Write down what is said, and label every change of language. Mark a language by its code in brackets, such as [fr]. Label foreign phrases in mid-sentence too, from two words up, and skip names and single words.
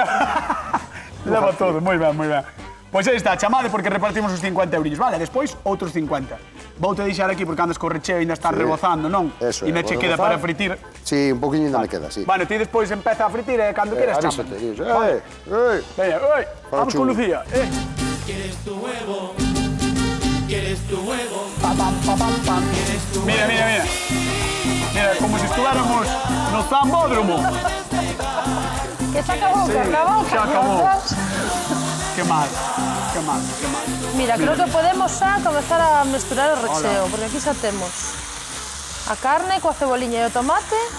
[gl] levo todo, moi ben, moi ben. Pois aí está, chamade porque repartimos os 50 euros. Vale, despois outros 50. Voute deixar aquí porque andas co recheo e ainda estás rebozando, non? Eso é. Ainda che vou queda rebozar. para fritir. Sí, un poquinho ainda me queda, sí. Bueno, ti despois empeza a fritir e cando queres chama. Avísate, dices, Vale. Veña, oi, vamos con chulo. Lucía. [es] ¿Quieres tu huevo? ¿Quieres tu huevo? Pam, pam, pam, pam, pam. Mira, mira, mira. Mira, como si estuviéramos no Zambódromo. [gl] Que se acabou, Sí, que acabou, se acabou. cabrotas. Qué mal, qué mal, qué mal. Mira, creo que podemos xa comezar a mesturar o recheo, Hola. porque aquí xa temos a carne coa ceboliña e o tomate.